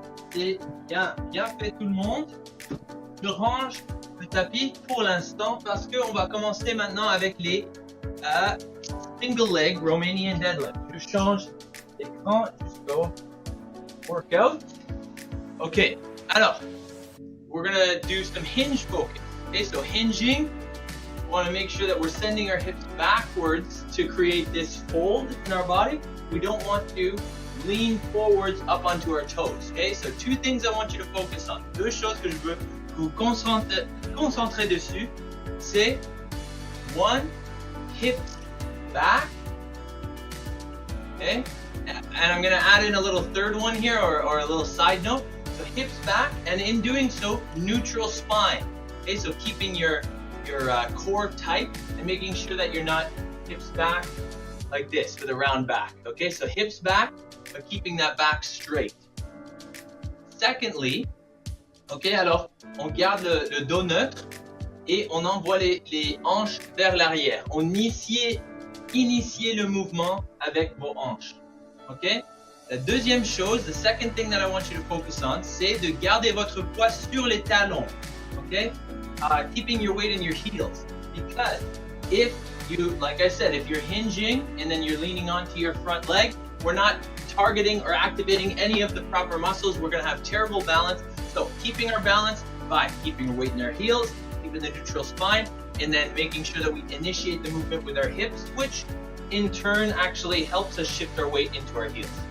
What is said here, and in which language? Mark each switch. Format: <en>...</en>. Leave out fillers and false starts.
<fr>C'est bien, bien fait tout le monde. Je range le tapis pour l'instant parce qu'on va commencer maintenant avec les single leg Romanian deadlift. Je change d'écran jusqu'au workout.</fr> <en>Ok, alors, we're gonna do some hinge focus. Okay, so hinging, we want to make sure that we're sending our hips backwards to create this fold in our body. We don't want to lean forwards up onto our toes. Okay, so two things I want you to focus on.</en> <fr>Deux choses que je veux que vous concentrer dessus, c'est</fr> <en>one, hips back. Okay, and I'm going to add in a little third one here or a little side note. So hips back, and in doing so, neutral spine. Okay, so keeping your core tight and making sure that you're not hips back like this with a round back. Okay, so hips back, but keeping that back straight. Secondly,</en> <fr>ok, alors on garde le dos neutre et on envoie les hanches vers l'arrière. On initie le mouvement avec vos hanches. Ok. La deuxième chose,</fr> <en>the second thing that I want you to focus on,</en> <fr>c'est de garder votre poids sur les talons. Ok.</fr> <en>Keeping your weight in your heels, because if you, like I said, if you're hinging and then you're leaning onto your front leg, we're not targeting or activating any of the proper muscles. We're going to have terrible balance. So keeping our balance by keeping our weight in our heels, keeping the neutral spine, and then making sure that we initiate the movement with our hips, which in turn actually helps us shift our weight into our heels.</en>